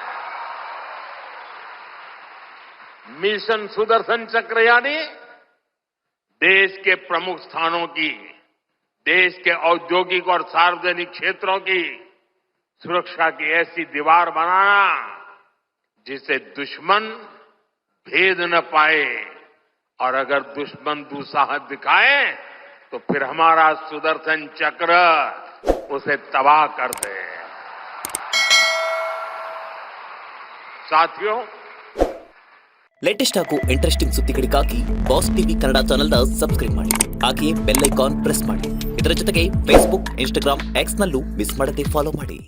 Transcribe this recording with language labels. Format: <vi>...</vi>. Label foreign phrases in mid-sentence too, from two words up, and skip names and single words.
<hi>मिशन सुदर्शन चक्र यानी देश के प्रमुख स्थानों की, देश के औद्योगिक और सार्वजनिक क्षेत्रों की सुरक्षा की ऐसी दीवार बनाना जिसे दुश्मन भेद न पाए और अगर दुश्मन दुस्साहस दिखाए तो फिर हमारा सुदर्शन चक्र उसे तबाह कर दे। ಸಾಥಿಯೋ</hi> <kn>ಲೇಟೆಸ್ಟ್ ಹಾಗೂ ಇಂಟ್ರೆಸ್ಟಿಂಗ್ ಸುದ್ದಿಗಳಿಗಾಗಿ ಬಾಸ್ ಟಿವಿ ಕನ್ನಡ ಚಾನೆಲ್ನ ಸಬ್ಸ್ಕ್ರೈಬ್ ಮಾಡಿ, ಹಾಗೆಯೇ</kn> <en>bell icon press</en> <kn>ಮಾಡಿ. ಇದರ ಜೊತೆಗೆ ಫೇಸ್ಬುಕ್, ಇನ್ಸ್ಟಾಗ್ರಾಮ್, ಎಕ್ಸ್ ನಲ್ಲೂ ಮಿಸ್ ಮಾಡದೆ ಫಾಲೋ ಮಾಡಿ.</kn>